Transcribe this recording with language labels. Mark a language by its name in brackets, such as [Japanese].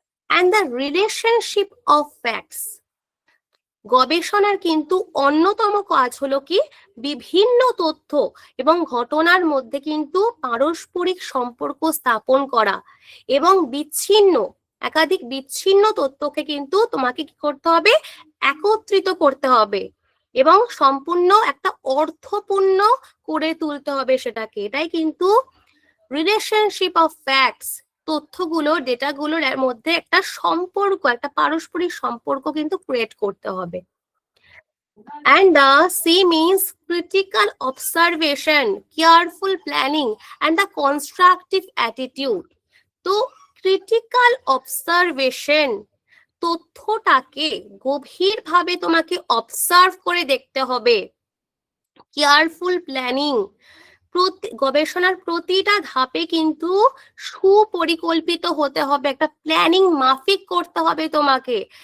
[English] And the relationship of facts. [Bangla] গবেষণার কিন্তু অন্যতম কাজ হলো কি, বিভিন্ন তথ্য এবং ঘটনার মধ্যে কিন্তু পারস্পরিক সম্পর্ক স্থাপন করা এবং একাধিক বিচ্ছিন্ন তথ্যকে কিন্তু তোমাকে কি করতে হবে, একত্রিত করতে হবে এবং সম্পূর্ণ একটা অর্থপূর্ণ করে তুলতে হবে সেটাকে। এটাই কিন্তু রিলেশনশিপ অফ ফ্যাক্টস। তথ্যগুলো, ডেটাগুলোর মধ্যে একটা সম্পর্ক, একটা পারস্পরিক সম্পর্ক কিন্তু ক্রিয়েট করতে হবে। [English] And the C means critical observation, careful planning, and the constructive attitude. [Bangla] তো critical observation, তথ্যটাকে গভীরভাবে তোমাকে অবজার্ভ করে দেখতে হবে। কেয়ারফুল প্ল্যানিং, গবেষণার প্রতিটা ধাপে কিন্তু সুপরিকল্পিত হতে হবে, একটা প্ল্যানিং মাফিক করতে হবে তোমাকে।